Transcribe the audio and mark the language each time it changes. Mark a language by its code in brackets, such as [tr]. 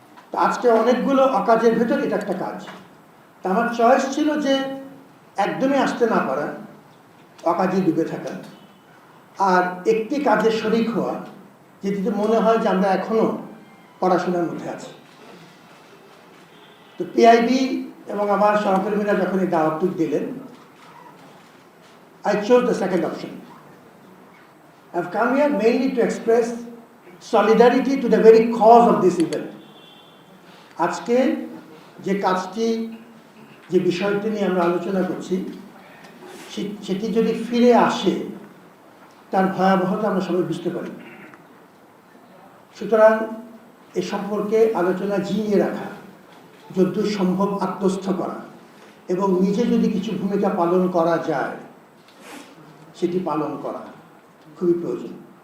[bn] তো আজকে অনেকগুলো অকাজের ভেতর এটা একটা কাজ। তা আমার চয়েস ছিল যে একদমই আসতে না পারা, অকাজে ডুবে থাকা, আর একটি কাজের শরিক হওয়া যেটিতে মনে হয় যে আমরা এখনো পড়াশোনার মধ্যে আছি। তো পিআইবি এবং আমার সহকর্মীরা যখন এই দাওয়াতটুক দিলেন, [en] I chose the second option. I've come here mainly to express solidarity to the very cause of this event. [bn] আজকে যে কাজটি, যে বিষয়টি নিয়ে আমরা আলোচনা করছি, সেটি যদি ফিরে আসে তার ভয়াবহতা আমরা সবাই বুঝতে পারি। সুতরাং এ সম্পর্কে আলোচনা জিইয়ে রাখা, যতদূর সম্ভব আত্মস্থ করা এবং নিজে যদি কিছু ভূমিকা পালন করা যায় সেটি পালন করা খুবই প্রয়োজন।